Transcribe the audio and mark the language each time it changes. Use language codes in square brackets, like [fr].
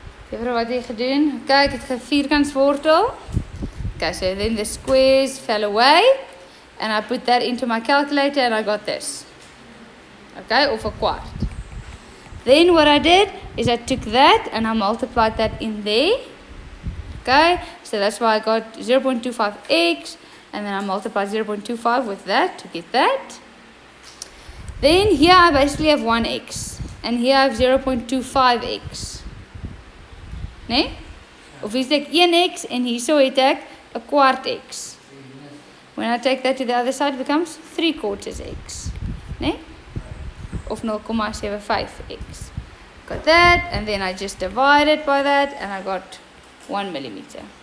[af] Juffrou, wat het jy gedoen? Okay, ek het 'n vierkantswortel. [en] Okay, so then the squares fell away and I put that into my calculator and I got this. Okay, of a quart. Then what I did is I took that and I multiplied that in there. Okay, so that's why I got 0.25x and then I multiplied 0.25 with that to get that. Then here I basically have 1x. And here I have 0.25x. Nee? [af] Of is ek 1x and hierso het ek 'n kwart x. [en] When I take that to the other side, it becomes 3/4 x. Nee? Of 0.75x. Got that, and then I just divided by that, and I got 1 millimeter.